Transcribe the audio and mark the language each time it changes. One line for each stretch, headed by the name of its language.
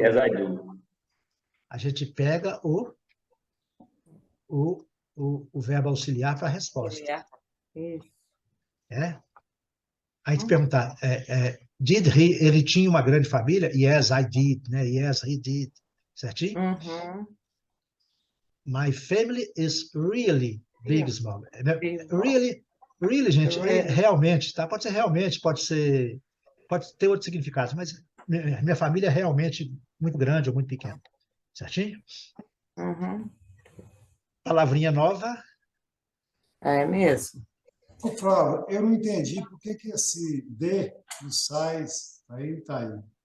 English: Yes, I do.
Portuguese: A gente pega o verbo auxiliar para a resposta. Isso. A gente perguntar, ele tinha uma grande família?
English: Yes, I did, né? Yes, he did.
Portuguese: Certinho? Uhum.
English: My family is really big, small. Big, small. Really, gente, Really.
Portuguese: realmente, tá? Pode ser realmente, pode ter outro significado, mas minha família é realmente muito grande ou muito pequena. Certinho? Uhum. Palavrinha nova. É mesmo. Ô, Flávio, eu não entendi por que esse D do size, aí tá aí.